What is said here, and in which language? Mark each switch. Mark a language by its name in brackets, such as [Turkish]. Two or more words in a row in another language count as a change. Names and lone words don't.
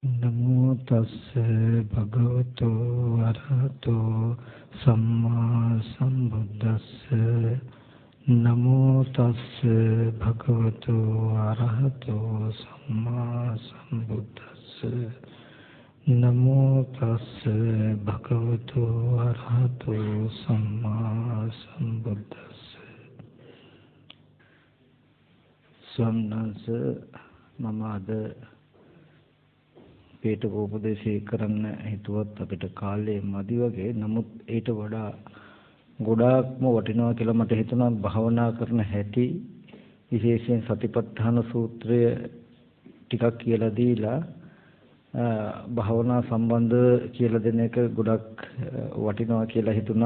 [Pali] නමෝ තස්ස භගවතු වරහතෝ සම්මා සම්බුද්දස්ස නමෝ තස්ස භගවතු වරහතෝ සම්මා සම්බුද්දස්ස නමෝ තස්ස භගවතු වරහතෝ සම්මා සම්බුද්දස්ස. [Sinhala] ස්වාමීන් මම අද උපදේශය කරන්න හිතුවත් අපිට කාලේ මදි වගේ. නමුත් ඊට වඩා ගොඩාක්ම වටිනවා කියලා මට හිතුණා භාවනා කරන හැටි, විශේෂයෙන් සතිපට්ඨාන සූත්‍රය ටිකක් කියලා දීලා භාවනා සම්බන්ධ කියලා දෙන එක ගොඩක් වටිනවා කියලා හිතුණා.